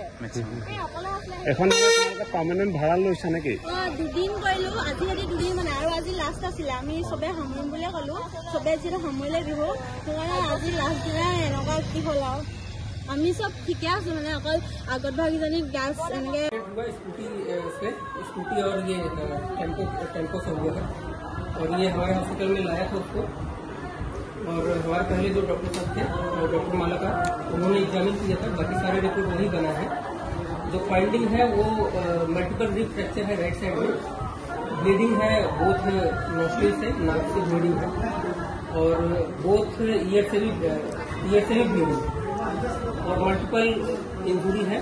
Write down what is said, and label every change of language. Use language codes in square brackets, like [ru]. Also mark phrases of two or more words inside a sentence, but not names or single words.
[as] এখন পাৰ্মানেণ্ট ভাড়া লৈছা নেকি দুদিন কৰিলো আজি দুদিন মানে আৰু আজি লাষ্ট আছিলে আমি চবে সামৰিম বুলিয়ে ক'লো চবে যিহেতু সামৰিলে বিহু সেইকাৰণে আজি লাষ্ট দিনা এনেকুৱা কি হ'ল আৰু আমি চব ঠিকে আছো মানে অকল আগত ভাগীজনী গেছ এনেকে [hi] स्कूटी और ये टेम्पो सो गया और ये हमारे हॉस्पिटल में लाया था उसको। और हमारे पहले जो डॉक्टर साहब थे डॉक्टर मालका उन्होंने एग्जामिन किया था, बाकी सारे रिपोर्ट वही बना है। जो फाइंडिंग है वो [en] multiple rib fracture [hi] है [en] right side [hi] में, ब्लीडिंग है [en] both nostril [hi] से, नाक से ब्लीडिंग है और [en] both ear [hi] से भी ब्लीडिंग और [en] multiple injury [hi] है।